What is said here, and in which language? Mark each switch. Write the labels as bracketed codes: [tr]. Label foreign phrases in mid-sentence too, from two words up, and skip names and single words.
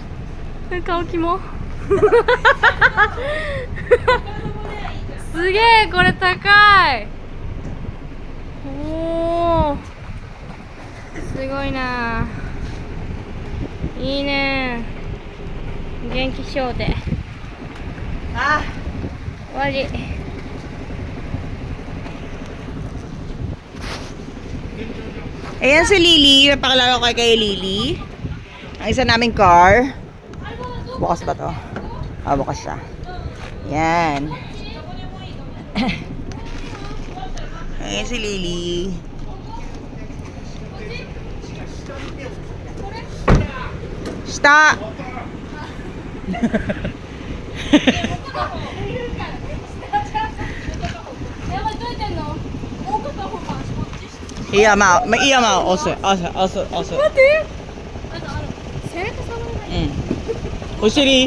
[ja] 顔キモ。すげえ、これ高い。おお、すごいな。いいね。元気しようで。 Ah, 終わり。 [tl] ayan si Lily. Napakilala ko kay Lily. Ang isa naming car. Bukas ba to? Ah, bukas siya. Yan. Ayan si Lily. [en] Stop! [ja] いやまあ、いやまあ、押す。待って、背中触らない。うん。お尻。